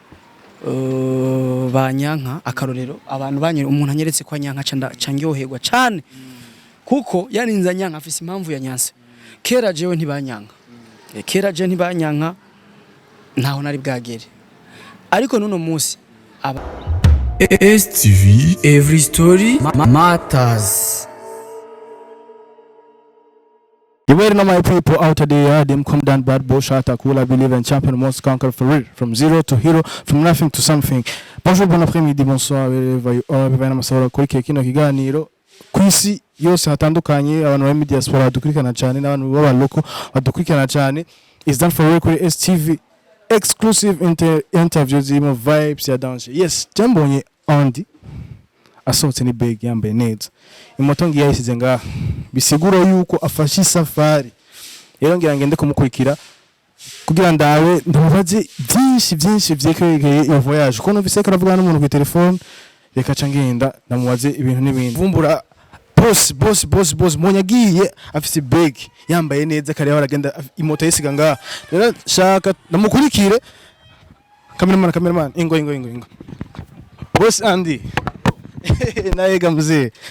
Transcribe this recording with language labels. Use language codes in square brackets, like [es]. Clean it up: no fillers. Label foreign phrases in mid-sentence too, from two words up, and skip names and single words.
[rn] banyanka akarorero abantu banyere umuntu anyeretse kwa nyanka candyoherwa cyane kuko yarinza nyanka afise impamvu ya nyanse kera jewe ntibanyanka kera je ntibanyanka ntaho nari bwagere ariko nuno munsi aba STV [en] every story matters. You waiting on my people out there, them come down bad bullshit, cool, I believe in champion must conquer for real, from zero to hero, from nothing to something. [fr] Bonjour, bon après-midi, bonsoir, [rn] bibaye n'amasaha kuri kino kiganiro kwisi yose hatandukanye abantu ba diaspora dukurikirana cyane n'abantu baba loko badukurikirana cyane [en] is done for real [rn] kuri STV [en] exclusive interviews in vibes [rn] ya danger. [en] Yes, [rn] jambonye Andy asohotse ni bag yambaye neza imoto ngiye yisize ngaha bisigura yuko afashe isafari rero ngira ngende kumukurikira kugira ndawe ndabaze byinshi vyekeye iyo voyage ko numvise ko aravugana n'umuntu ku telefone reka cangenda ndamubaze ibintu n'ibindi vumbura boss monyagiye afise bag yambaye neza kare baragenda imoto yisiga ngaha rero shaka ndamukurikire cameraman ingo boss Andy naega mzee